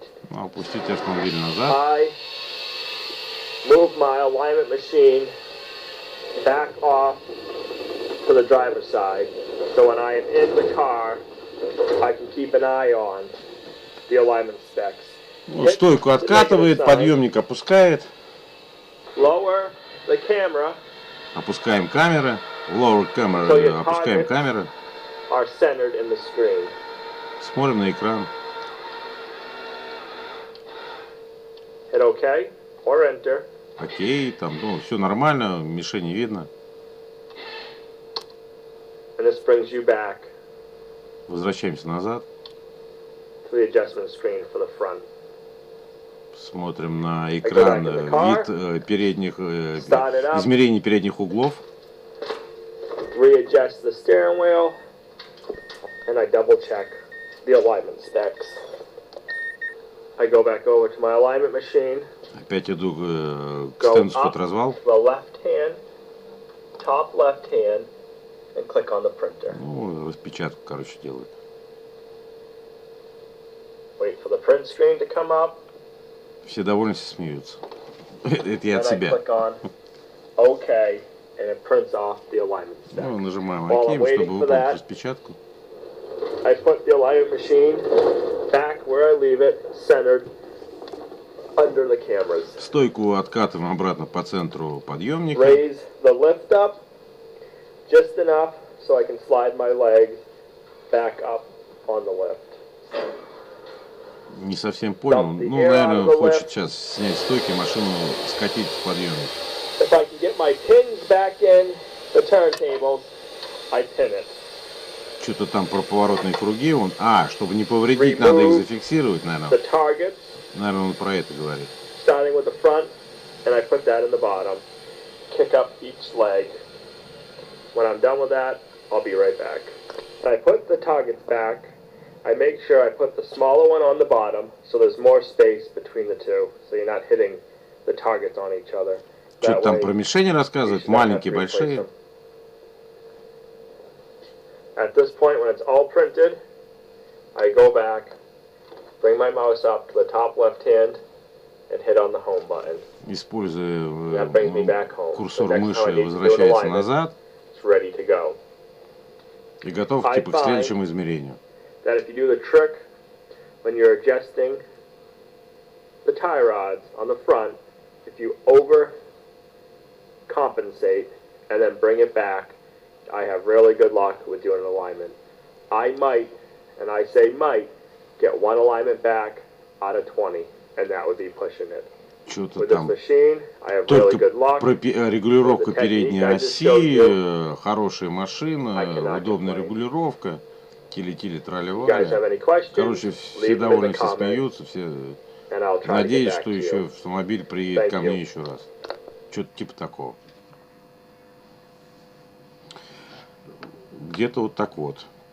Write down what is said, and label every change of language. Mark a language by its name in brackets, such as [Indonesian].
[Russian] Опустите автомобиль назад. [English] I move my alignment machine back off to the driver's side, so when I am in the car, I can keep an eye on the alignment specs. [Russian] Вот, стойку откатывает, подъемник опускает. [English] Lower the camera. [Russian] Опускаем камеры. [English] Lower camera, [Russian] опускаем камеры. [English] Are centered in the screen. [Russian] Смотрим на экран. [English] Hit OK or enter. [Russian] Окей, там, ну, все нормально, мишени видно. [English] And this brings you back. [Russian] Возвращаемся назад. [English] To the adjustment screen for the front. [Russian] Смотрим на экран вид передних, измерений передних углов. [English] Readjust the steering wheel, and I double check the alignment specs. I go back over to my alignment machine. [Russian] Опять иду к стенду под развал. [English] The left hand, top left hand, and click on the printer. [Russian] Ну, распечатку, короче, делает. [English] Wait for the print screen to come up. [Russian] Все довольно смеются. Это я от себя. [English] OK, and it prints off the alignment specs. [Russian] Ну, нажимаем ОК, чтобы выполнить распечатку. [English] I put the alignment machine back where I leave it, centered under the cameras. [Russian] Стойку откатываем обратно по центру подъемника. [English] Raise the lift up just enough so I can slide my legs back up on the lift. [Russian] Не совсем понял. Ну, наверное, хочет сейчас снять стойки, машину скатить в подъемник. [English] If I can get my pins back in the turntables, I pin it. [Russian] Что-то там про поворотные круги. Он, чтобы не повредить, надо их зафиксировать, наверное. Наверное, он про это говорит. [English] Starting with the front, and I put that in the bottom. Kick up each leg. When I'm done with that, I'll be right back. I put the targets back. I make sure I put the smaller one on the bottom, so there's more space between the two, so you're not hitting the targets on each other. [Russian] Что-то там про мишени рассказывает, маленькие, большие. [English] At this point, when it's all printed, I go back, bring my mouse up to the top left hand, and hit on the home button. [Russian] Используя курсор [English] So [Russian] мыши, возвращается назад. [English] It's ready to go. [Russian] И готов типа к следующему измерению. [English] That if you do the trick when you're adjusting the tie rods on the front, if you overcompensate and then bring it back, I have really good luck with doing an alignment. I might, and I say might, get one alignment back out of 20, and that would be pushing it. [Russian] Что-то [English] With this [Russian] там [English] machine, I have really good luck. [Russian] Регулировка передней оси, хорошая машина, удобная регулировка. Тили-тили, трали-вали. Короче, все довольны, все смеются, все надеюсь, что еще автомобиль приедет ко мне еще раз. Что-то типа такого. Где-то вот так вот.